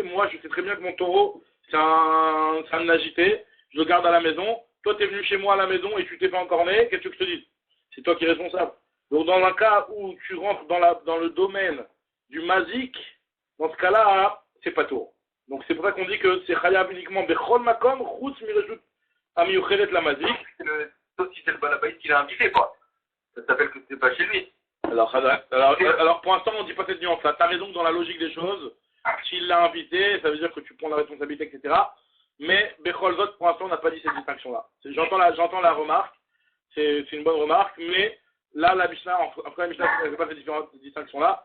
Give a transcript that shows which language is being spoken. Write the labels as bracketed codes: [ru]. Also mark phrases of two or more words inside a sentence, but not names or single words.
[fr] Moi, je sais très bien que mon taureau, c'est un agité, je le garde à la maison. Toi, tu es venu chez moi à la maison et tu t'es fait encorner, qu'est-ce que je te dis? C'est toi qui es responsable. Donc, dans un cas où tu rentres dans le domaine du mazik, dans ce cas-là, c'est pas tout. Donc, c'est pour ça qu'on dit que c'est chayav uniquement [he] בכל מקום, חוץ מרשות המיוחדת למזיק. [fr] Sauf si c'est le balabaït qui l'a invité, quoi. Ça s'appelle que c'est pas chez lui. Alors, pour l'instant, on ne dit pas cette nuance-là. Tu as raison que dans la logique des choses, s'il l'a invité, ça veut dire que tu prends la responsabilité, etc. Mais [he] בכל זאת, [fr] pour l'instant, on n'a pas dit cette distinction-là. J'entends la remarque, c'est une bonne remarque, mais là, la Mishnah, après la Mishnah, elle n'a pas cette distinction-là.